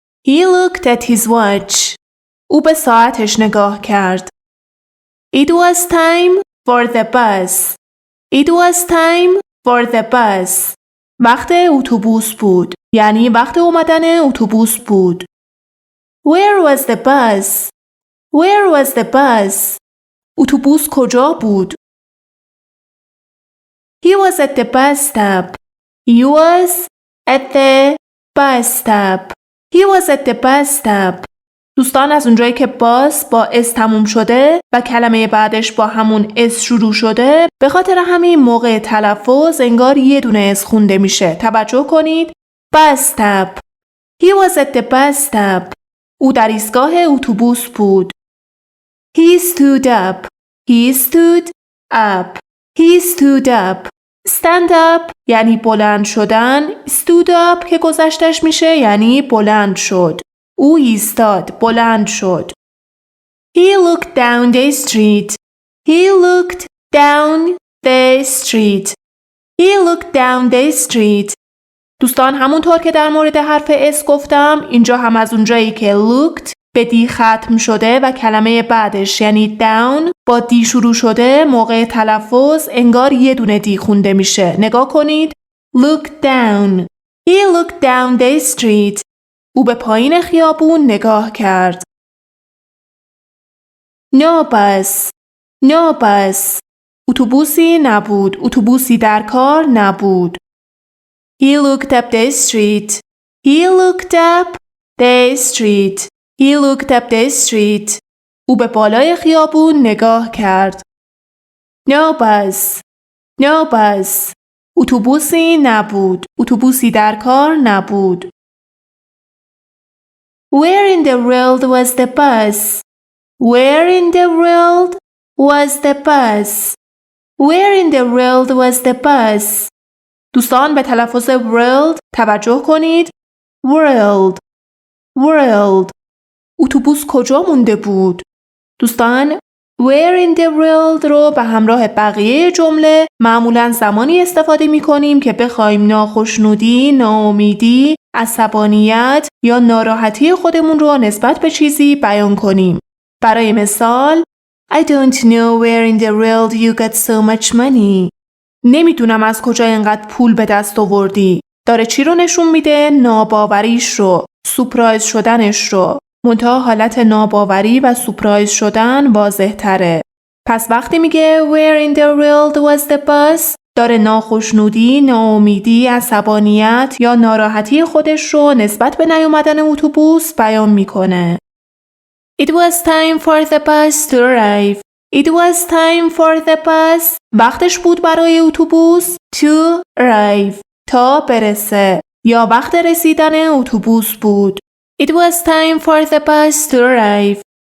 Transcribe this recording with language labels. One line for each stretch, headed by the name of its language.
English: He looked at his watch.
Persian: او به ساعتش نگاه کرد.
English: It was time for the bus. It was time for the bus.
Persian: وقت اتوبوس بود. یعنی وقت اومدن اتوبوس بود.
English: Where was the bus? Where was the bus?
Persian: اتوبوس کجا بود؟
English: He was at the bus stop. He was at the bus stop. He was at the bus stop.
Persian: دوستان، از اونجایی که باس با اس تموم شده و کلمه بعدش با همون اس شروع شده، به خاطر همین موقع تلفظ انگار یه دونه اس خونده میشه. توجه کنید.
English: Bus stop. He was at the bus stop.
Persian: او در ایستگاه اتوبوس بود.
English: He stood up. He stood up. He stood up.
Persian: Stand up یعنی بلند شدن. Stood up که گذشتش میشه یعنی بلند شد. او ایستاد، بلند شد.
English: He looked down the street. He looked down the street. He looked down the street.
Persian: دوستان، همونطور که در مورد حرف اس گفتم، اینجا هم از اونجایی که looked به دی ختم شده و کلمه بعدش یعنی down با دی شروع شده، موقع تلفظ انگار یه دونه دی خونده میشه. نگاه کنید.
English: Look down. He looked down the street.
Persian: او به پایین خیابون نگاه کرد.
English: No bus. No bus.
Persian: اتوبوسی نبود. اتوبوسی در کار نبود.
English: He looked up the street. He looked up the street. He looked up the street.
Persian: او به بالای خیابون نگاه کرد.
English: No bus. No bus.
Persian: اتوبوسی نبود. اتوبوسی در کار نبود.
English: Where in the world was the bus? Where in the world was the bus? Where in the world was the bus?
Persian: دوستان، به تلفظ world توجه کنید.
English: World. World.
Persian: اتوبوس کجا مونده بود؟ دوستان،
English: where in the world
Persian: رو به همراه بقیه جمله معمولاً زمانی استفاده می کنیم که بخوایم ناخشنودی، ناامیدی، عصبانیت یا ناراحتی خودمون رو نسبت به چیزی بیان کنیم. برای مثال
English: I don't know where in the world you got so much money.
Persian: نمیدونم از کجا اینقدر پول به دست آوردی. داره چی رو نشون میده؟ ناباوریش رو، سورپرایز شدنش رو. منتها حالت ناباوری و سورپرایز شدن واضح تره. پس وقتی میگه
English: where in the world was the bus،
Persian: داره ناخشنودی، ناامیدی، عصبانیت یا ناراحتی خودش رو نسبت به نیومدن اتوبوس بیان میکنه.
English: It was time for the bus to arrive. It was time for the bus.
Persian: وقتش بود برای اتوبوس
English: to arrive.
Persian: تا برسه. یا وقت رسیدن اتوبوس بود.
English: It was time for the bus to arrive.